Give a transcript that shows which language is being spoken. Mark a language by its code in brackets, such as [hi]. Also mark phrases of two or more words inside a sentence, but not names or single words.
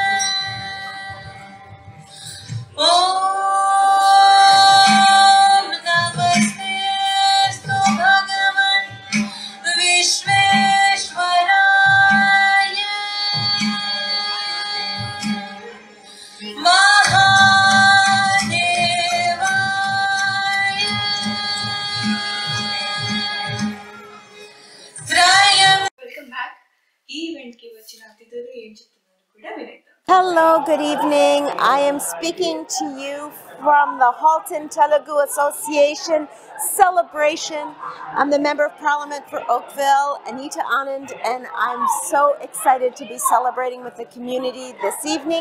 [sa] ओम् नमस्ते भगवन् विश्वेश्वराय महादेवाय त्रयम्. [en] welcome back. [te] ఈ ఈవెంట్ కి వచ్చిన అతిథులు ఏం చెప్తున్నారు కూడా వినేద్దాం. [en] Hello, good evening. I am speaking to you from the Halton Telugu Association celebration. I'm the Member of Parliament for Oakville, Anita Anand, and I'm so excited to be celebrating with the community this evening.